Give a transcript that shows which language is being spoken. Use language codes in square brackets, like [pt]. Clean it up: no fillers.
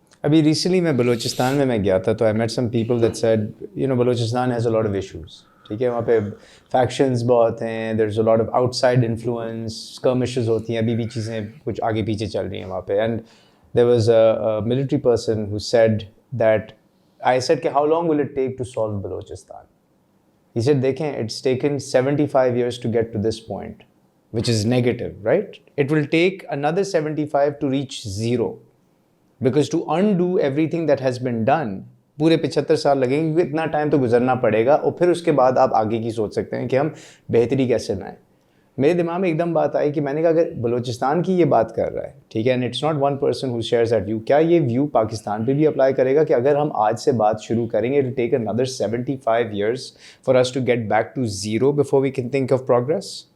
[ur] ابھی ریسنٹلی میں بلوچستان میں گیا تھا تو [en] I meet some people that said Balochistan has a lot of issues. [ur] ٹھیک ہے, وہاں پہ فیکشنز بہت ہیں, [en] there is a lot of outside influence, [ur] skirmishes ہوتی ہیں, ابھی بھی چیزیں کچھ آگے پیچھے چل رہی ہیں وہاں پہ. [en] And there was a military person who said that, I said کہ how long will it take to solve Balochistan. He said دیکھیں it's taken 75 years to get to this point, which is negative, right? It will take another 75 to reach zero. Because to undo everything that has been done, [ur] پورے 75 سال لگیں گے, کیونکہ اتنا time تو گزرنا پڑے گا, اور پھر اس کے بعد آپ آگے کی سوچ سکتے ہیں کہ ہم بہتری کیسے لائیں. میرے دماغ میں ایک دم بات آئی کہ میں نے کہا اگر بلوچستان کی یہ بات کر رہا ہے, ٹھیک ہے, [en] and it's not one person who shares that view, [ur] کیا یہ ویو پاکستان پہ بھی اپلائی کرے گا کہ اگر ہم آج سے بات شروع کریں گے [en] It will take another 75 years for us to get back to zero before we can think of progress?